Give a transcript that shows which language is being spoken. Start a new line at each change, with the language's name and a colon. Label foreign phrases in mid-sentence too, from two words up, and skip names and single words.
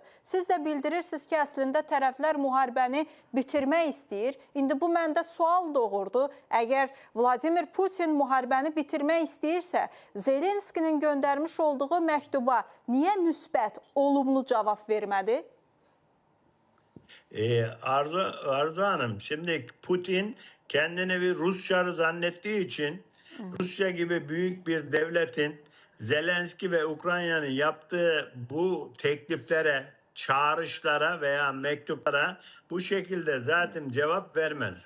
Azerbaijani: Siz də bildirirsiniz ki, əslində tərəflər müharibəni bitirmək istəyir. İndi bu məndə sual doğurdu. Əgər Vladimir Putin müharibəni bitirmək istəyirsə, Zelenskinin göndərmiş olduğu məktuba niyə müsbət, olumlu cavab vermədi?
Turkish: Arzu Hanım, şimdi Putin kendini bir Rus çarı zannettiği için Rusya gibi büyük bir devletin Zelenski ve Ukrayna'nın yaptığı bu tekliflere, çağrışlara veya mektuplara bu şekilde zaten cevap vermez.